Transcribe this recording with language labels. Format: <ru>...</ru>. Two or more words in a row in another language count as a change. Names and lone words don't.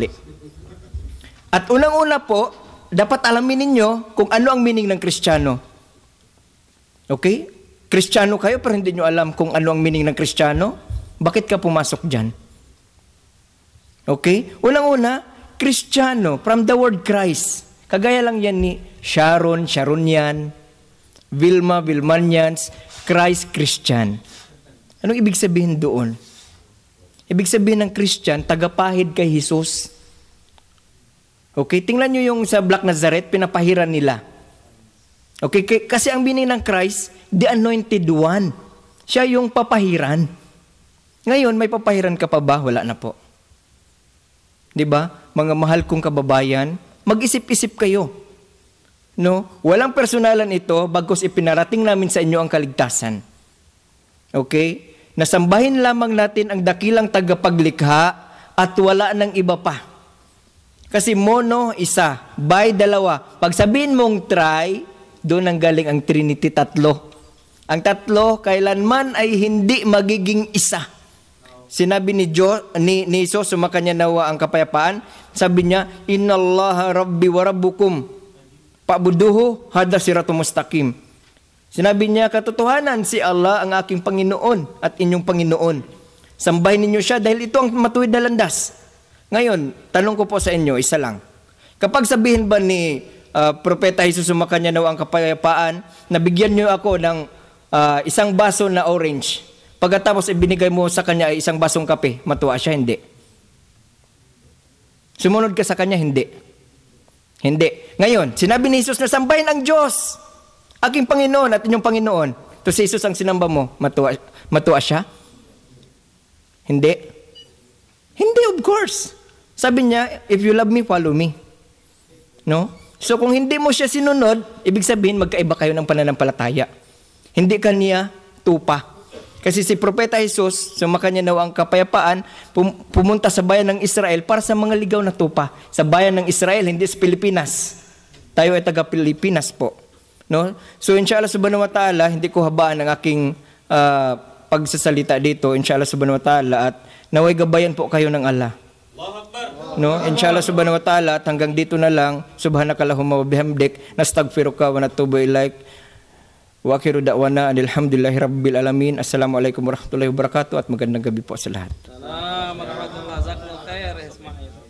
<tl>At unang-una po, dapat alamin ninyo kung ano ang meaning ng Kristiyano. Okay? Kristiyano kayo pero hindi nyo alam kung ano ang meaning ng Kristiyano? Bakit ka pumasok dyan? Okay? Unang-una, Kristiyano,</tl> <en>from the word Christ.</en> <tl>Kagaya lang yan ni Sharon, Sharonian, Vilma, Vilmanians, Christ, Christian. Anong ibig sabihin doon? Ibig sabihin ng Christian, tagapahid kay Jesus. Okay, tingnan nyo yung sa Black Nazareth, pinapahiran nila. Okay, kasi ang meaning ng Christ,</tl> <en>the anointed one.</en> <tl>Siya yung papahiran. Ngayon, may papahiran ka pa ba? Wala na po. Diba? Mga mahal kong kababayan, mag-isip-isip kayo. No? Walang personalan ito, bagkus ipinarating namin sa inyo ang kaligtasan. Okay? Nasambahin lamang natin ang dakilang tagapaglikha at wala ng iba pa. Kasi mono, isa. By, dalawa. Pag sabihin mong try, doon ang galing ang Trinity, tatlo. Ang tatlo, kailanman ay hindi magiging isa. Sinabi ni Jesus, sumakanya nawa ang kapayapaan, sabi niya,</tl> <ar>إن الله ربي وربكم فاعبدوه هذا صراط مستقيم.</ar> <tl>Sinabi niya, katotohanan, si Allah ang aking Panginoon at inyong Panginoon. Sambahin ninyo siya dahil ito ang matuwid na landas. Ngayon, tanong ko po sa inyo, isa lang. Kapag sabihin ba ni Propeta Jesus, sumakanya nawa ang kapayapaan, nabigyan niyo ako ng isang baso na orange, pagkatapos ibinigay mo sa kanya ay isang basong kape, matuwa siya? Hindi. Sumunod ka sa kanya? Hindi. Hindi. Ngayon, sinabi ni Jesus na sambahin ang Diyos, aking Panginoon at inyong Panginoon. To si Jesus ang sinamba mo, matuwa siya? Hindi. Hindi,</tl> <en>of course.</en> <tl>Sabi niya,</tl> <en>if you love me, follow me. No?</en> <tl>So kung hindi mo siya sinunod, ibig sabihin magkaiba kayo ng pananampalataya. Hindi ka niya tupa. Kasi si Propeta Jesus, sumakanya nawa ang kapayapaan, pumunta sa bayan ng Israel para sa mga ligaw na tupa. Sa bayan ng Israel, hindi sa Pilipinas. Tayo ay taga-Pilipinas po.</tl> <ar>No? So إن شاء الله سبحانه وتعالى,</ar> <tl>hindi ko habaan ang aking pagsasalita dito,</tl> <ar>إن شاء الله سبحانه وتعالى,</ar> <tl>at naway gabayan po kayo ng Allah. No?</tl> <ar>إن شاء الله سبحانه وتعالى,</ar> <tl>at hanggang dito na lang,</tl> <ar>سبحانك اللهم وبحمدك نستغفرك ونتوب إليك. وآخر دعوانا الحمد لله رب العالمين. السلام عليكم ورحمة الله وبركاته</ar> <tl>at magandang gabi po sa lahat.</tl>